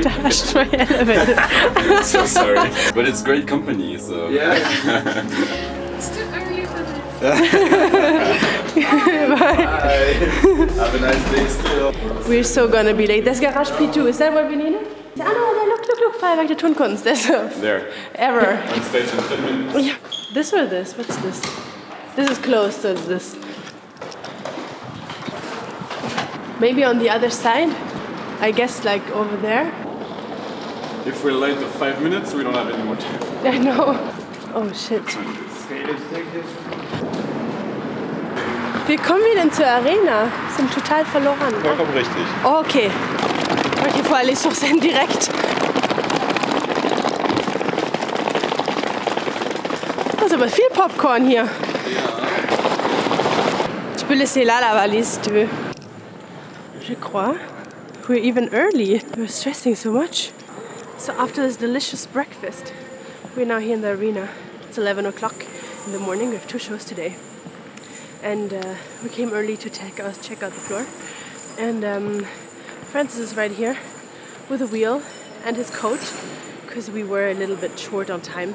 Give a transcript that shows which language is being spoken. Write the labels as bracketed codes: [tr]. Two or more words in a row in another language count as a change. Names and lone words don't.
[en] Dashed my elevator. So sorry. But it's great company, so... Yeah. It's too early for this. Bye. Have a nice day still. We're so gonna be late. There's Garage P2. Is that what we needed? Oh no, look. Feuerwerk der Turnkunst. There's There. ever. On stage in 10 minutes. Yeah. This or this? What's this? This is close to this. Maybe on the other side. I guess like over there. If we're late of 5 minutes, we don't have any more time. I know. Oh shit. [de] Wir kommen wieder zur Arena. Sind total verloren. Vollkommen richtig. Oh, okay. [fr] Il faut aller sur scène direct. [de] Da ist aber viel Popcorn hier. [fr] Tu peux laisser là la valise si tu veux. Je crois. [en] We're even early. We're stressing so much. So after this delicious breakfast, we're now here in the arena. It's 11 o'clock in the morning. We have 2 shows today. And we came early to check out the floor. And Francis is right here with a wheel and his coat because we were a little bit short on time.